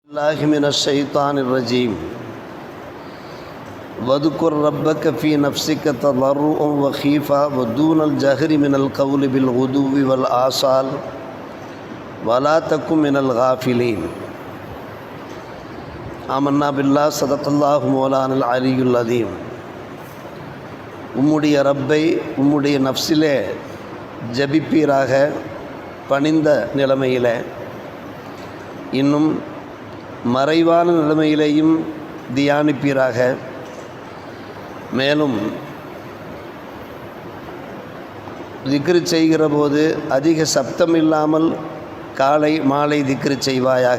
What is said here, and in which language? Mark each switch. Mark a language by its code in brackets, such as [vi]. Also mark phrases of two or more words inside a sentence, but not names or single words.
[ar] الله من الشيطان الرجيم واذكر ربك في نفسك تضرعا وخيفا ودون الجهر من القول بالغدو والآصال ولا تكن من الغافلين آمنا بالله صدق الله مولانا العلي العظيم. [ta] உம்முடைய ரப்பை உம்முடைய நஃப்ஸிலே ஜபிப்பீராக பணிந்த நிலைமையிலே, இன்னும் மறைவான நிலைமையிலேயும் தியானிப்பீராக. மேலும் திக்ரு செய்கிற போது அதிக சப்தம் இல்லாமல் காலை மாலை திக்ரு செய்வாயாக.